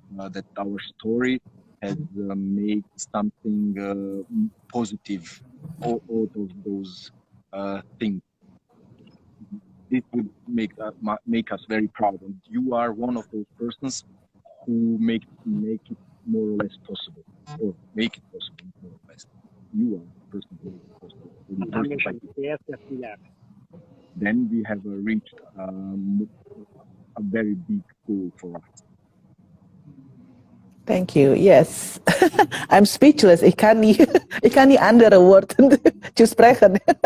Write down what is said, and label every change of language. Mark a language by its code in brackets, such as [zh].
[en] That our story has made something positive out of those things. It would make us very proud, and you are one of those persons who make it more or less possible, or make it possible more or less. You are the person who makes it possible. [de] Und haben wir schon sehr, sehr viele erreicht. [en] Then we have reached a very big goal for us. Thank you. Yes. I'm speechless. [de] Ich kann nie andere Worte zu sprechen.